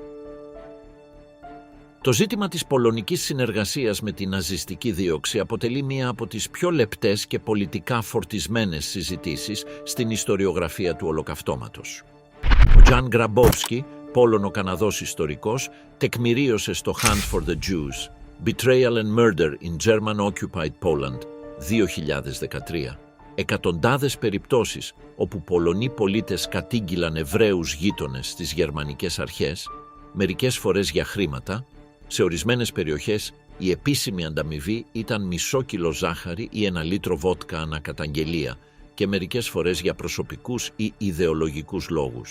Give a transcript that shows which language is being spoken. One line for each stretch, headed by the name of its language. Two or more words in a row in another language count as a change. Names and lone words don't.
Greek: Το ζήτημα της πολωνικής συνεργασίας με την ναζιστική δίωξη αποτελεί μία από τις πιο λεπτές και πολιτικά φορτισμένες συζητήσεις στην ιστοριογραφία του Ολοκαυτώματος. Ο Τζαν Γκραμπόφσκι, Πόλωνο-Καναδός ιστορικός, τεκμηρίωσε στο
English: Hunt for the Jews, Betrayal and Murder in German-Occupied Poland,
Greek: 2013. Εκατοντάδες περιπτώσεις όπου Πολωνοί πολίτες κατήγγυλαν Εβραίους γείτονες στις γερμανικές αρχές, μερικές φορές για χρήματα. Σε ορισμένες περιοχές η επίσημη ανταμοιβή ήταν μισό κιλό ζάχαρη ή 1 λίτρο βότκα ανά καταγγελία και μερικές φορές για προσωπικούς ή ιδεολογικούς λόγους.